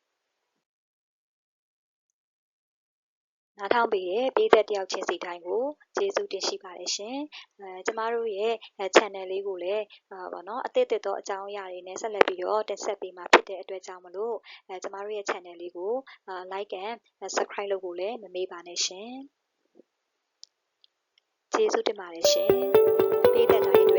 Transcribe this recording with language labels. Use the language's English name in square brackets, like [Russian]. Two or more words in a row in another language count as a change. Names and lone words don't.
[Burmese] နားထောင်ပေးတဲ့ပြည်သက်တယောက်ချင်းစီတိုင်းကိုကျေးဇူးတင်ရှိပါတယ်ရှင်ကျမတို့ရဲ့ channel လေးကိုလည်းပေါ့နော်အသစ်သောအကြောင်းအရာတွေနဲ့ဆက်လက်ပြီးတော့တင်ဆက်ပေးမှာဖြစ်တဲ့အတွက်ကြောင့်မလို့ကျမတို့ရဲ့ channel လေးကို [English] like and subscribe [Burmese] လုပ်ဖို့လည်းမမေ့ပါနဲ့ရှင်ကျေးဇူးတင်ပါတယ်ရှင်ပြည်သက်